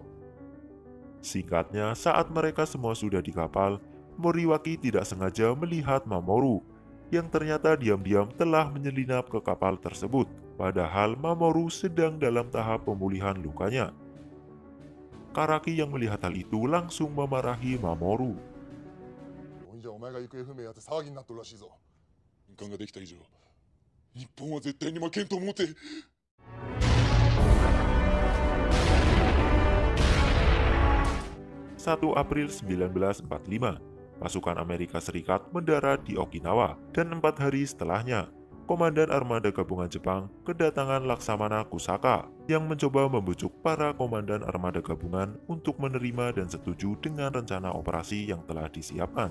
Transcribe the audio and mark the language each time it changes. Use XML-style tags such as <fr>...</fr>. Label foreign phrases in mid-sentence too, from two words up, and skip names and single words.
<id>Singkatnya, saat mereka semua sudah di kapal, Moriwaki tidak sengaja melihat Mamoru, yang ternyata diam-diam telah menyelinap ke kapal tersebut, padahal Mamoru sedang dalam tahap pemulihan lukanya. Karaki yang melihat hal itu langsung memarahi Mamoru.</id> <ja>ほんじゃお前が行方不明やって騒ぎになっとるらしいぞ。印鑑ができた以上、日本は絶対に負けんと思うて。</ja> <id>1 April 1945, pasukan Amerika Serikat mendarat di Okinawa, dan 4 hari setelahnya, Komandan Armada Gabungan Jepang kedatangan Laksamana Kusaka yang mencoba membujuk para komandan armada gabungan untuk menerima dan setuju dengan rencana operasi yang telah disiapkan.</id>